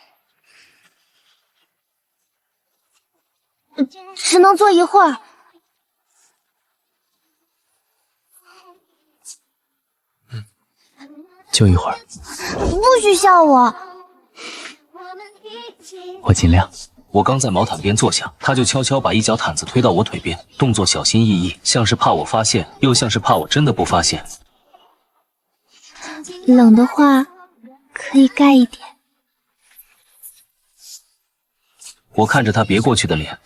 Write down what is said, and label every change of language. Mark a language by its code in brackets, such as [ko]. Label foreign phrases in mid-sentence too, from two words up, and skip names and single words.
[zh] 只能坐一會兒。就一會兒。不許笑我。我盡量。我剛在毛毯邊坐下，他就悄悄把一角毯子推到我腿邊，動作小心翼翼，像是怕我發現，又像是怕我真的不發現。冷的話可以蓋一點。我看着他別過去的臉，